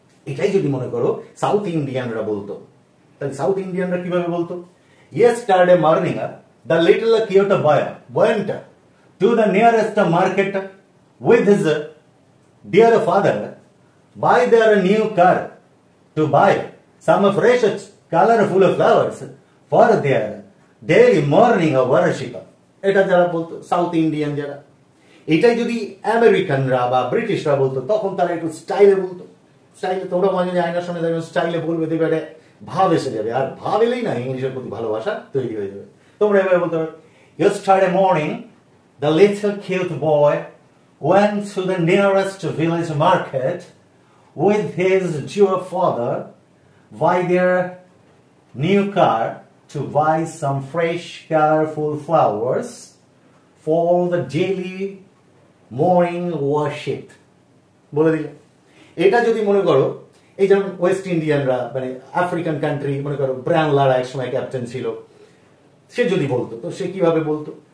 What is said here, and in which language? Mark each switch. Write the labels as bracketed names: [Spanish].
[Bangla] এটাই যদি মনে করো সাউথ ইন্ডিয়ানরা বলতো, তাহলে সাউথ ইন্ডিয়ানরা কিভাবে বলতো? [English] Yesterday morning, the little cute boy went to the nearest market with his dear father, buy their new car to buy some fresh colorful flowers for their daily morning worship। [Bangla] এটা যারা বলতো south Indian যারা, এটাই যদি আমেরিকানরা বা ব্রিটিশরা বলতো তখন তারা একটু স্টাইলে বলতো। স্টাইলে তোমরা মাঝে মাঝে আয়নার সামনে দেখবে স্টাইলে বলবে, দেখবে একটা ভাব এসে যাবে, আর ভাব এলেই না ইংলিশের প্রতি ভালোবাসা তৈরি হয়ে যাবে। তোমরা এভাবে বলতে পারো, [English] yesterday morning the little cute boy went to the nearest village market with his dear father, buy their new car to buy some fresh colorful flowers for the daily morning worship। [Bangla] বলে দিলে। এটা যদি মনে করো, এই যেমন West ইন্ডিয়ানরা, মানে African country, মনে করো ব্রায়ান লারা এক সময় ক্যাপ্টেন ছিল, সে যদি বলতো তো সে কিভাবে বলতো?